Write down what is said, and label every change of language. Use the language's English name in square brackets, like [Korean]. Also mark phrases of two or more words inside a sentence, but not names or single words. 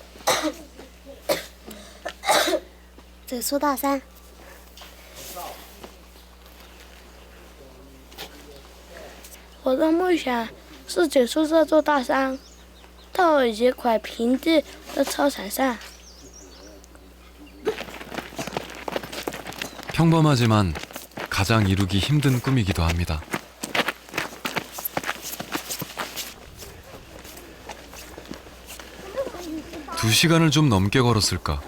[Chinese] 走出大山。我的梦想是走出这座大山，到一块平地的操场上。 [Korean] 평범하지만 가장 이루기 힘든 꿈이기도 합니다. 두 시간을 좀 넘게 걸었을까?